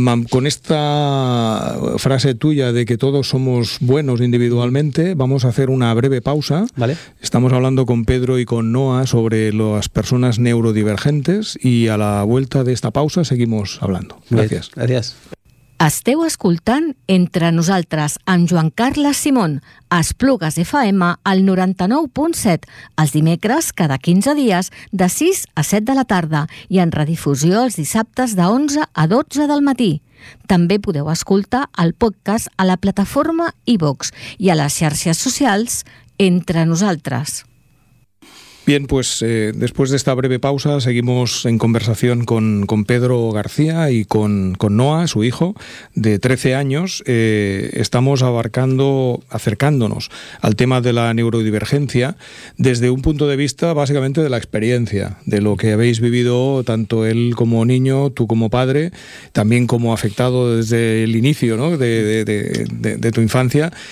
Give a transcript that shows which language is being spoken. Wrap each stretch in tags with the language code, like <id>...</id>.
<es>Con esta frase tuya de que todos somos buenos individualmente, vamos a hacer una breve pausa. Vale. Estamos hablando con Pedro y con Noa sobre las personas neurodivergentes, y a la vuelta de esta pausa seguimos hablando. Gracias. Bien, gracias.</es> <ca>Esteu escoltant Entre nosaltres amb Joan Carles Simón a Esplugues FM al 99.7 els dimecres cada 15 dies de 6 a 7 de la tarda i en redifusió els dissabtes de 11 a 12 del matí. També podeu escoltar el podcast a la plataforma iVoox i a les xarxes socials Entre nosaltres.</ca> <es>Bien, pues después de esta breve pausa seguimos en conversación con Pedro García y con Noa, su hijo, de 13 años. Estamos acercándonos al tema de la neurodivergencia desde un punto de vista básicamente de la experiencia, de lo que habéis vivido tanto él como niño, tú como padre, también como afectado desde el inicio, ¿no?, de tu infancia.</es>